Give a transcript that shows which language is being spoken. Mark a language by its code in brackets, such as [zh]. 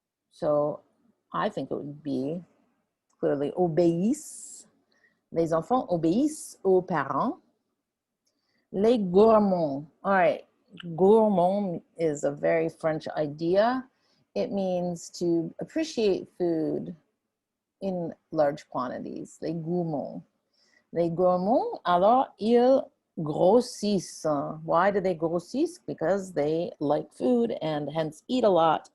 [en] So, I think it would be clearly obéissent. [fr] Les enfants obéissent aux parents. Les gourmands. [en] All right, gourmand is a very French idea. It means to appreciate food in large quantities. [fr] Les gourmands. Les gourmands, alors, ils [en] grossissent. Why do they grossissent? Because they like food and hence eat a lot.